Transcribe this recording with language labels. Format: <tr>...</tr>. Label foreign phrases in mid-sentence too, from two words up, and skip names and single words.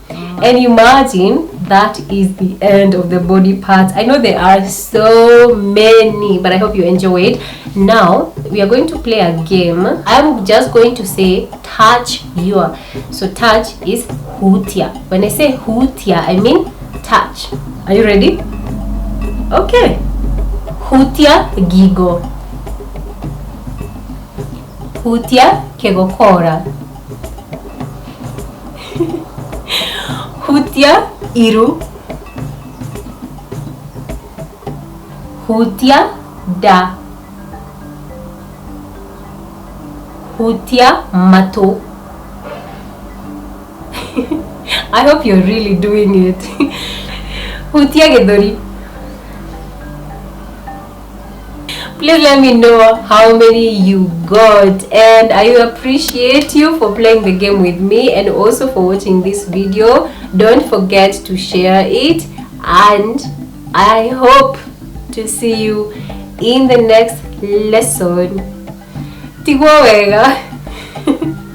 <en>And imagine that is the end of the body parts. I know there are so many, but I hope you enjoy it. Now we are going to play a game. I'm just going to say touch your. So touch is hutia. When I say hutia, I mean touch. Are you ready?</en> <ki>Okay. Hutia gigo. Hutia kegokora. Hutia iru. Hutia da. Hutia mato.</ki> <en>I hope you're really doing it.</en> <ki>Hutia gedori.</ki> <en>Please let me know how many you got, and I appreciate you for playing the game with me and also for watching this video. Don't forget to share it, and I hope to see you in the next lesson.</en> <ki>Tigwa wega.</ki>